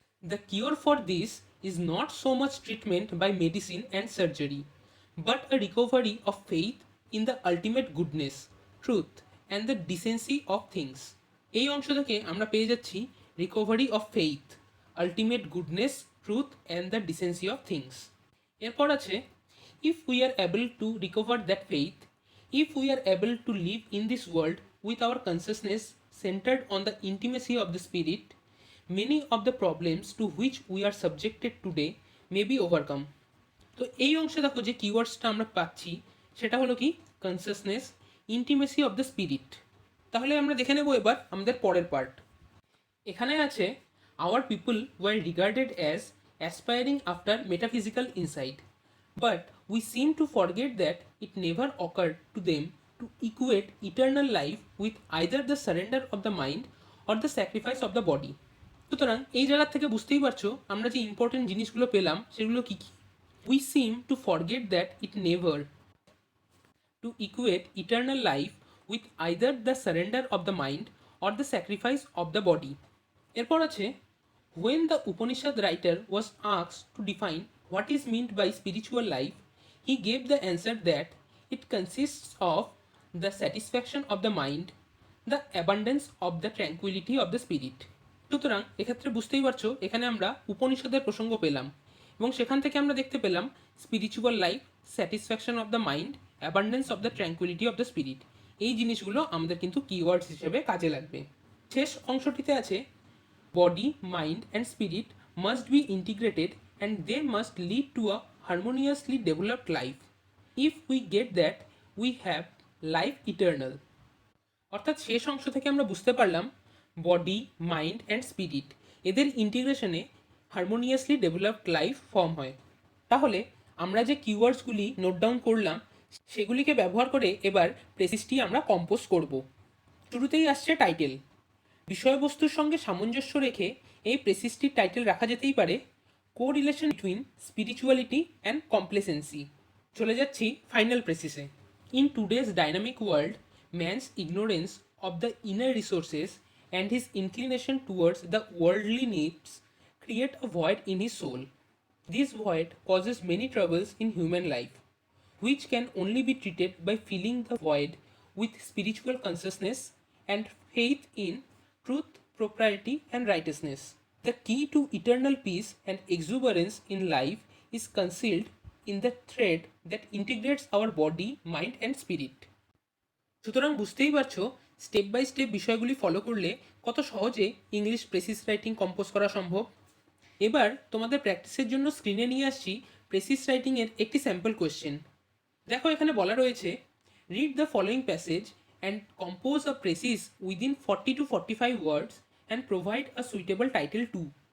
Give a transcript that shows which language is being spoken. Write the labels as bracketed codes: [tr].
[en] The cure for this is not so much treatment by medicine and surgery, but a recovery of faith in the ultimate goodness, truth and the decency of things. [bn] এই অংশ থেকে আমরা পেয়ে যাচ্ছি [en] Recovery of faith, ultimate goodness, truth and the decency of things. [bn] এরপর আছে, [en] if we are able to recover that faith, if we are able to live in this world with our consciousness centered on the intimacy of the spirit, many of the problems to which we are subjected today may be overcome. [bn] তো এই অংশে দেখো যে কিওয়ার্ডসটা আমরা পাচ্ছি সেটা হলো কি consciousness, intimacy of the spirit. তাহলে আমরা দেখে নেব এবার আমাদের পরের পার্ট। এখানে আছে, [en] Our people were regarded as aspiring after metaphysical insight, but we seem to forget that it never occurred to them to equate eternal life with either the surrender of the mind or the sacrifice of the body. [bn] সুতরাং এই জায়গা থেকে বুঝতেই পারছো আমরা যে important জিনিসগুলো পেলাম সেগুলো কি কি। [en] We seem to forget that it never to equate eternal life with either the surrender of the mind or the sacrifice of the body. [bn] এরপর আছে [en] when the Upanishad writer was asked to define what is meant by spiritual life, he gave the answer that it consists of the satisfaction of the mind, the abundance of the tranquility of the spirit. [bn] সুতরাং এক্ষেত্রে বুঝতেই পারছো এখানে আমরা উপনিষদের প্রসঙ্গ পেলাম এবং সেখান থেকে আমরা দেখতে পেলাম spiritual life, satisfaction of the mind, abundance of the tranquillity of the spirit. এই জিনিসগুলো আমাদের কিন্তু কিওয়ার্ডস হিসেবে কাজে লাগবে। শেষ অংশটিতে আছে [en] Body, mind and spirit must be integrated and they must lead to a harmoniously developed life. If we get that we have life eternal. [bn] অর্থাৎ শেষ অংশ থেকে আমরা বুঝতে পারলাম বডি, মাইন্ড অ্যান্ড স্পিরিট এদের ইন্টিগ্রেশনে হারমোনিয়াসলি ডেভেলপড লাইফ ফর্ম হয়। তাহলে আমরা যে কিওয়ার্ডসগুলি নোট ডাউন করলাম সেগুলিকে ব্যবহার করে এবার প্রেসিসটি আমরা কম্পোজ করব। শুরুতেই আসছে টাইটেল। বিষয়বস্তুর সঙ্গে সামঞ্জস্য রেখে এই প্রেসিসটির টাইটেল রাখা যেতেই পারে [en] Correlation between spirituality and complacency. [bn] চলে যাচ্ছি final প্রেসিসে। [en] In today's dynamic world, man's ignorance of the inner resources and his inclination towards the worldly needs create a void in his soul. This void causes many troubles in human life, which can only be treated by filling the void with spiritual consciousness and faith in truth, propriety, and righteousness. The key to eternal peace and exuberance in life is concealed in the thread that integrates our body, mind, and spirit. [bn] সুতরাং বুঝতেই পারছো step by step বিষয়গুলি follow করলে কত সহজে English precis writing compose করা সম্ভব। এবার তোমাদের প্র্যাকটিসের জন্য স্ক্রিনে নিয়ে আসছি প্রেসিস রাইটিংয়ের একটি স্যাম্পল কোয়েশ্চেন। দেখো এখানে বলা রয়েছে [en] Read the following passage and compose a precis within 40 to 45 words and provide a suitable title to.